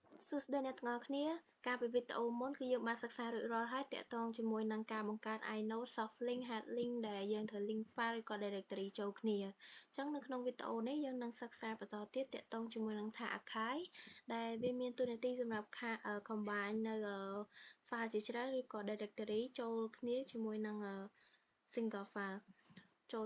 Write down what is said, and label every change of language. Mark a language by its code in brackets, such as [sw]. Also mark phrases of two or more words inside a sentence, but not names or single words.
[km] សួស្តីអ្នកទាំងអស់គ្នាការពីវីដេអូមុនគឺយើងបានសិក្សារួចរាល់ហើយតាក់ទងជាមួយនឹងការបង្កើត [en] inode soft link hard link [km] ដែលយើងត្រូវ link file ឬក៏ directory ចូលគ្នាអញ្ចឹងនៅក្នុងវីដេអូនេះ យើងនឹងសិក្សាបន្តទៀតតាក់ទងជាមួយនឹងថា archive ដែលវាមានតួនាទីសម្រាប់ combine នៅ file ជាច្រើនឬក៏ directory ចូលគ្នាជាមួយនឹង [en] single file [km] ចូល